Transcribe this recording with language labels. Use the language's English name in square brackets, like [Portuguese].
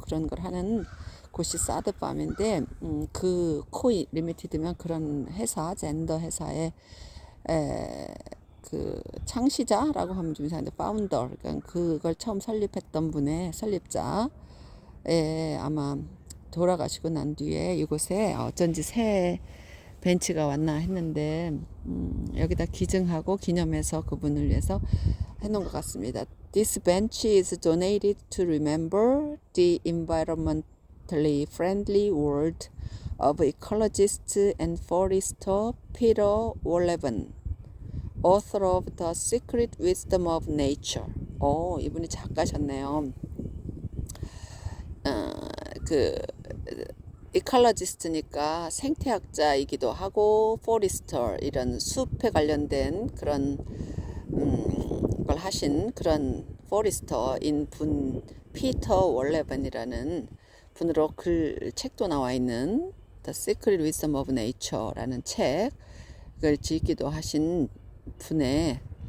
[Korean] 그런 걸 하는 곳이 사드팜인데, 그 코이 리미티드면 그런 회사, 젠더 회사의 그 창시자라고 하면 좀 이상한데 파운더, 그러니까 그걸 처음 설립했던 분의 설립자, 아마 돌아가시고 난 뒤에 이곳에 어쩐지 새 벤치가 왔나 했는데 여기다 기증하고 기념해서 그분을 위해서 해놓은 것 같습니다. [English] This bench is donated to remember the environmentally friendly world of ecologist and forester Peter Wohlleben, author of The Secret Wisdom of Nature. [Korean] 이분이 작가셨네요. 그 이컬러지스트니까 생태학자이기도 하고 포리스터 이런 숲에 관련된 그런 걸 하신 그런 포리스터인 분 피터 월레번이라는 분으로 책도 나와 있는 The Secret Wisdom of Nature라는 책을 짓기도 하신 분의